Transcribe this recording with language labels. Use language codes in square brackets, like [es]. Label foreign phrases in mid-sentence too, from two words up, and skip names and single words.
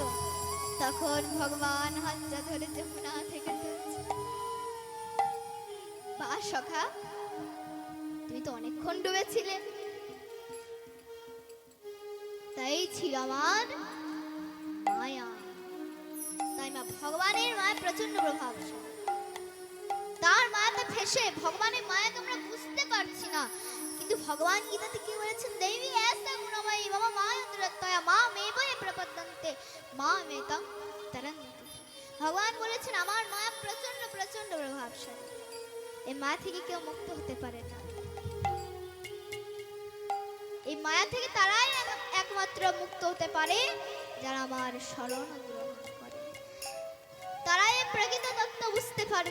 [bn] তখন ভগবান হাতটা ধরে যমুনা থেকে তুলছে, বা সখা তুমি তো অনেকক্ষণ ডুবেছিলে, তাই ছিল আমার মায়া। তাই মা ভগবানের মায়া প্রচন্ড প্রভাবশালী। তার মায়াতে ফেসে ভগবানের মায়াকে আমরা বুঝতে পারছি না, কিন্তু ভগবান গীতাতে কি বলেছেন, দেবী [sa] ऐसा गुणमयी मम मायन्द्रतया मामेवये प्रपद्यन्ते मामेतं तरन्ति। [bn] ভগবান বলেছেন আমার মায়া প্রচন্ড প্রচন্ড প্রভাবশালী। এই মায়া থেকে কেউ মুক্ত হতে পারে না। এই মায়া থেকে তারাই একমাত্র মুক্ত হতে পারে যারা আমার শরণ গ্রহণ করে। তারাই এই প্রকৃত তত্ত্ব বুঝতে পারবে।